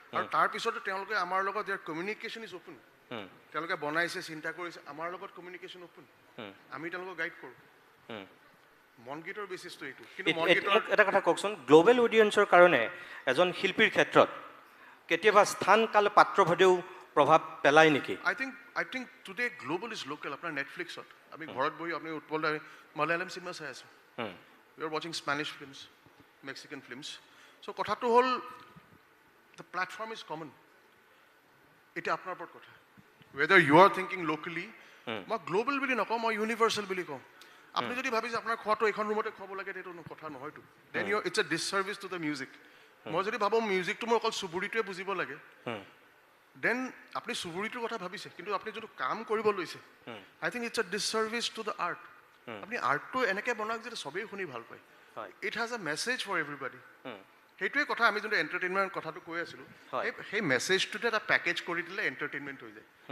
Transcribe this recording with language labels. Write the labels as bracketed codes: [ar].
[as] আৰু তাৰপিছতো তেওঁলোকে আমাৰ লগত [en] Their communication is open. [as] তেওঁলোকে বনাইছে, চিন্তা কৰিছে, আমাৰ লগত কমিউনিকেশ্যন অ'পেন। আমি তেওঁলোকক গাইড কৰোঁ। মনগীতৰ বেচিছটো এইটো কিন্তু মোক মনগীতৰ এটা কথা কওকচোন, গ্ল'বেল অডিয়েন্সৰ কাৰণে এজন শিল্পীৰ ক্ষেত্ৰত কেতিয়াবা স্থান কাল পাত্ৰভেদেও প্ৰভাৱ পেলায় নেকি? [en] I think today global is local. [as] আপোনাৰ নেটফ্লিক্সত আমি ঘৰত বহি আপুনি উৎপল দাই মালায়ালাম চিনেমা চাই আছোঁ। [en] We are watching Spanish films, Mexican films. So [as] কথাটো হ'ল [en] the platform is common. [as] এটা আপোনাৰ ওপৰত কথা। [en] Whether you are thinking locally, [as] মই গ্লোবেল বুলি নকওঁ, মই ইউনিভাৰ্চেল বুলি কওঁ। আপুনি যদি ভাবিছে আপোনাৰ খোৱাটো এইখন ৰুমতে খুৱাব লাগে, সেইটো কথা নহয়তো। [en] Then it's a disservice to the music. [as] মই যদি ভাবোঁ মিউজিকটো মই অকল চুবুৰীটোৱে বুজিব লাগে, দেন আপুনি চুবুৰীটোৰ কথা ভাবিছে, কিন্তু আপুনি যোনটো কাম কৰিব লৈছে, [en] I think it's a disservice to the art. [as] আপুনি আৰ্টটো এনেকৈ বনাওক যে চবেই শুনি ভাল পায়। [en] It has a message for everybody. [as] সেইটোৱে কথা, আমি যোনটো এণ্টাৰটেইনমেণ্ট কথাটো কৈ আছিলোঁ, সেই মেছেজটোতে এটা পেকেজ কৰি দিলে এণ্টাৰটেইনমেণ্ট হৈ যায়।